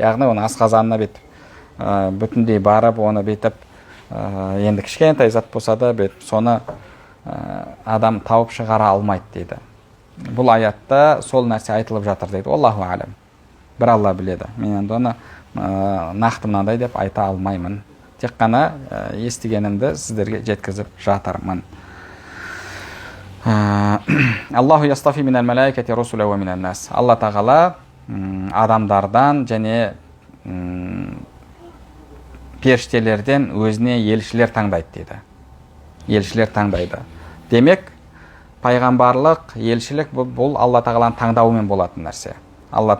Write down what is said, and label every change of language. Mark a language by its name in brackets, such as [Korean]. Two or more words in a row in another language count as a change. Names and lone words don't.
[Kazakh] Яғни оны асқазанына бетіп бүтіндей барып, оны бетіп енді кішкентай зат болса да бетіп соны адам тауып шығара алмайды дейді. Бұл аятта сол нәрсе айтылып жатыр дейді. [Arabic] الله أعلم. [Kazakh] Бір Алла біледі. Мен енді оны нақты мынандай деп айта алмаймын. Тек қана естігенімді сіздерге жеткізіп жатырмын. [Arabic] الله يصطفي من الملائكة رسلا ومن الناس. [Kazakh] Алла тағала адамдардан және періштелерден өзіне елшілер таңдайды дейді. Елшілер таңдайды. Демек, пайғамбарлық, елшілік бұл Алла тағаланың таңдауымен болатын нәрсе.